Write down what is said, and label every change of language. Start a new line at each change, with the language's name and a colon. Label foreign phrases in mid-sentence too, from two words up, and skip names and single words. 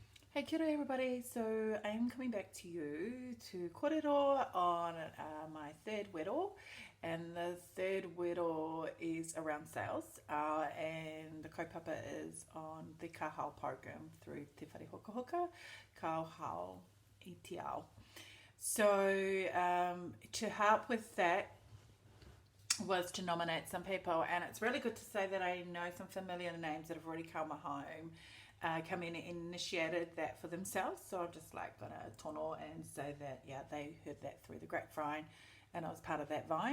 English: Hey,
Māori: kia ora
English: everybody. So I am coming back to you to kōrero on my third wero, and the third wero is around sales, and the kaupapa is on the Ka Hao program through Te Whare Hoka Hoka, Ka Hao i Te Ao. So to help with that was to nominate some people, and it's really good to say that I know some familiar names that have already come home, come in and initiated that for themselves. So I'm just like gonna tono and say that yeah, they heard that through the grapevine, and I was part of that vine.